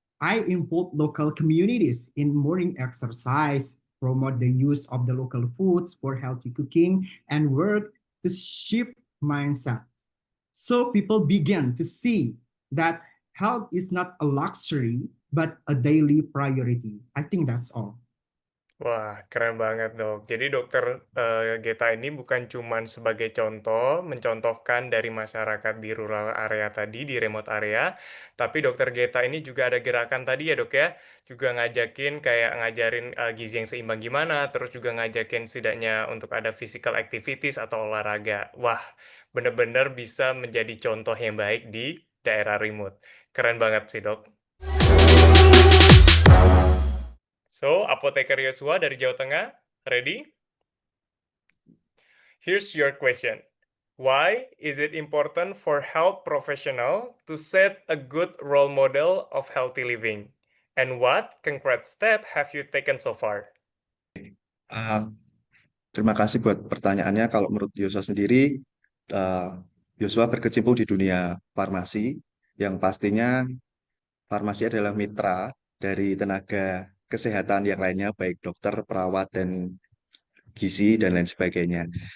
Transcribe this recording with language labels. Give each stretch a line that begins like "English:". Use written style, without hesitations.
English: I involve local communities in morning exercise, promote the use of the local foods for healthy cooking, and work to shift mindsets. So people begin to see that health is not a luxury, but a daily priority. I think that's all.
Indonesian: Wah, keren banget dok. Jadi dokter Geta ini bukan cuman sebagai contoh, mencontohkan dari masyarakat di rural area tadi, di remote area, tapi dokter Geta ini juga ada gerakan tadi ya dok ya, juga ngajakin kayak ngajarin gizi yang seimbang gimana, terus juga ngajakin setidaknya untuk ada physical activities atau olahraga. Wah, bener-bener bisa menjadi contoh yang baik di daerah remote. Keren banget sih dok. So, Apoteker Yosua dari Jawa Tengah, ready?
English: Here's your question. Why is it important for health professional to set a good role model of healthy living? And what concrete step have you taken so far?
Indonesian: Terima kasih buat pertanyaannya. Kalau menurut Yosua sendiri, Yosua berkecimpung di dunia farmasi, yang pastinya farmasi adalah mitra dari tenaga kesehatan yang lainnya, baik dokter, perawat, dan gizi, dan lain sebagainya.